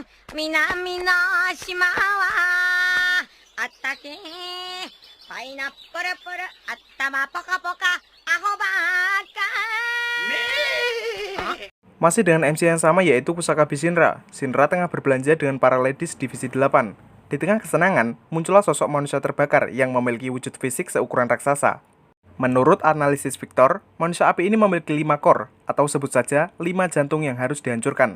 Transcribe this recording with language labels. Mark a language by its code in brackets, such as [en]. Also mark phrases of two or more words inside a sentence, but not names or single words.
[ja] 南の島はあったけパイナップルプル頭ポカポカアホバカ [id] Masih dengan MC yang sama yaitu Pusaka Shinra. Shinra tengah berbelanja dengan para ladies divisi 8. Di tengah kesenangan, muncullah sosok manusia terbakar yang memiliki wujud fisik seukuran raksasa. Menurut analisis Victor, manusia api ini memiliki 5 core, atau sebut saja 5 jantung yang harus dihancurkan.